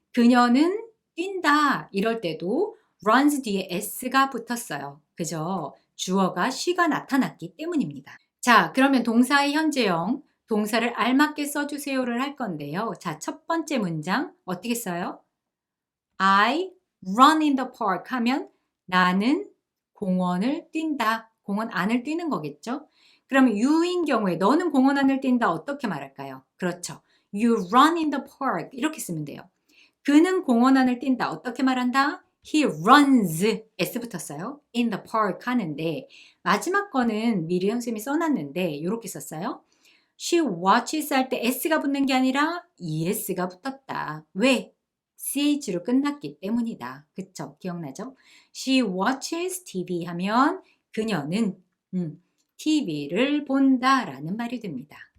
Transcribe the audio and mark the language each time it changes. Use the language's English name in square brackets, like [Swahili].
[Korean] 그녀는 뛴다 이럴 때도 runs 뒤에 s가 붙었어요. 그죠? 주어가 she가 나타났기 때문입니다. 자, 그러면 동사의 현재형, 동사를 알맞게 써주세요를 할 건데요. 자, 첫 번째 문장 어떻게 써요? [English] I run in the park [Korean] 하면 나는 공원을 뛴다. 공원 안을 뛰는 거겠죠? 그러면 you인 경우에 너는 공원 안을 뛴다 어떻게 말할까요? 그렇죠. [English] You run in the park [Korean] 이렇게 쓰면 돼요. 그는 공원 안을 뛴다 어떻게 말한다? [English] He runs [Korean] S 붙었어요. in the park 하는데 마지막 거는 미리 선생님이 써놨는데 이렇게 썼어요. [English] She watches [Korean] 할 때 S가 붙는 게 아니라 ES가 붙었다. 왜? CH로 끝났기 때문이다. 그쵸? 기억나죠? [English] She watches TV [Korean] 하면 그녀는 TV를 본다라는 말이 됩니다.